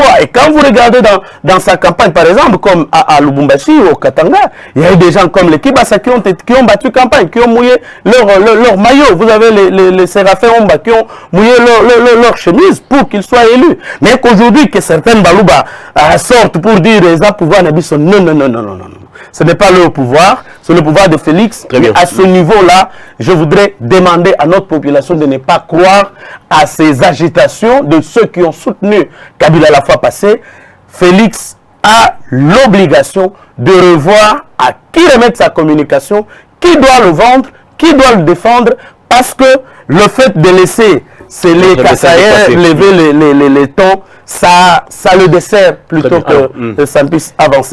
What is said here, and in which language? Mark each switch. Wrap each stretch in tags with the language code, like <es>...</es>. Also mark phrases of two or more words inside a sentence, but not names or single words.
<fr>Et quand vous regardez dans sa campagne, par exemple, comme à Lubumbashi ou au Katanga, il y a eu des gens comme les Kibasa qui ont battu campagne, qui ont mouillé leur maillot. Vous avez les Séraphins Omba qui ont mouillé leur chemise pour qu'ils soient élus. Mais qu'aujourd'hui, que certaines Balouba sortent pour dire les pouvoir n'habissent. Non, non, non, non, non, non. Ce n'est pas le pouvoir, c'est le pouvoir de Félix. Mais à ce niveau-là, je voudrais demander à notre population de ne pas croire à ces agitations de ceux qui ont soutenu Kabila la fois passée. Félix a l'obligation de revoir à qui remettre sa communication, qui doit le vendre, qui doit le défendre, parce que le fait de laisser les Kassaïens lever les tons, ça le dessert plutôt que ça puisse avancer.</fr>